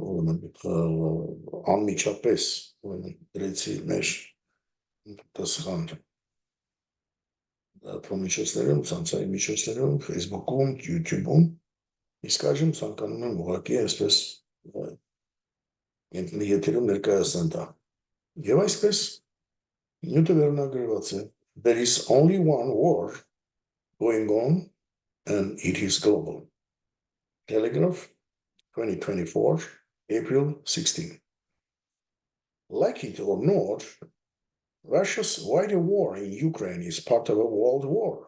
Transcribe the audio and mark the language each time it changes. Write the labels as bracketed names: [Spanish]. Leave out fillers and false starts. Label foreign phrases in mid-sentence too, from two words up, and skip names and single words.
[Armenian] անմիջապես դրեցի մեր տասխան փոմիջոցներում, ցանցային միջոցներում, Facebook-ում, YouTube-ում, իսկ այժմ ցանկանում եմ ուղղակի այսպես եթերում ներկայացնել դա։ Եվ այսպես նյութը վերնագրված է. [English] There is only one war going on and it is global. Telegraph, 2024, April 16. Like it or not, Russia's wider war in Ukraine is part of a world war.